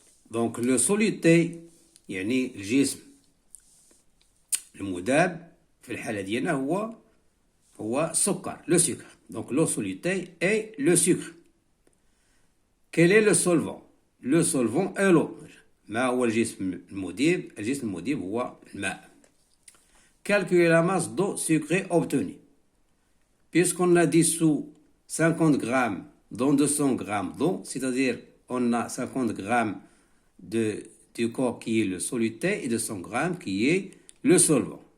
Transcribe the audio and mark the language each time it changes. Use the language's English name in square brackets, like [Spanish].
[Arabic] Donc, le soluté, يعني الجسم المذاب في الحالة ديالنا هو السكر، [French] le sucre. Donc, le soluté est le sucre. Quel est le solvant? Le solvant est l'eau. [Arabic] ما هو الجسم المذيب؟ الجسم المذيب هو الماء. [French] Calculer la masse d'eau sucrée obtenue. Puisqu'on a dissous 50 g dans 200 g d'eau, c'est-à-dire on a 50 g du corps qui est le soluté et 200 g qui est le solvant.